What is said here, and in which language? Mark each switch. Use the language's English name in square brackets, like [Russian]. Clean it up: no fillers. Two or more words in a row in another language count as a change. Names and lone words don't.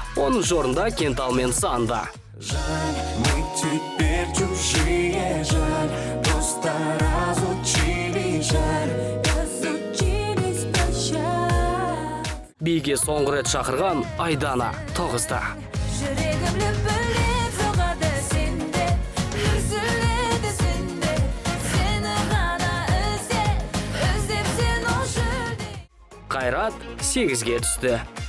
[Kazakh] Оның орында Кентал мен Санда. [Russian] Жаль, мы теперь чужие, жаль, просто разучили, жаль. разучились прощать. [Kazakh] Биге соңғы рет шақырған Айдана тоғызда. Жүрегім лүпілдеп соғады сенде, үзіледі сенде, сені ғана іздеп сен ол жүрде. Қайрат 8-ге түсті.